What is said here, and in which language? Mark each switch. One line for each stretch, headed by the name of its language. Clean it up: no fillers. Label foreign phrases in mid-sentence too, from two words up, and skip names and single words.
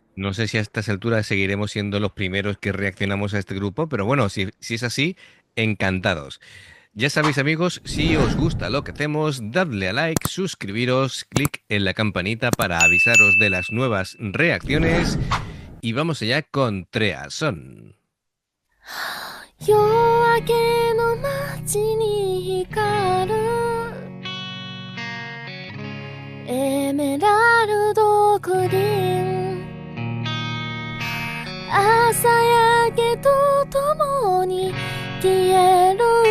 Spanish: No sé si a estas alturas seguiremos siendo los primeros que reaccionamos a este grupo, pero bueno, si es así, encantados. Ya sabéis, amigos, si os gusta lo que hacemos, dadle a like, suscribiros, clic en la campanita para avisaros de las nuevas reacciones y vamos allá con Treason.
Japanese: 夜明けの街に光るエメラルドグリーン朝焼けとともに消える